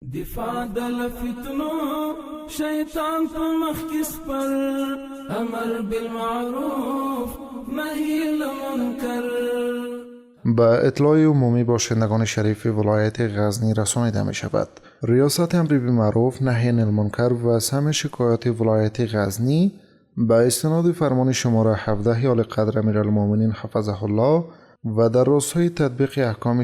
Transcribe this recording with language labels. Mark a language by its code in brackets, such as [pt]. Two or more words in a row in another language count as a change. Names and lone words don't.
[ps] دفاع دل فتنو شیطان په مخ کې سپر [ar] امر بالمعروف نهی المنکر. [fa] با اطلاع عمومی باشندگان شریف ولایت غزنی رسانیده می شود. ریاست امر بالمعروف نهی عن المنکر و سمع شکایات ولایت غزنی با استناد فرمان شماره 17 اعلی قدر امیرالمؤمنین [ar] حفظه الله [fa] و در راستای تطبیق احکام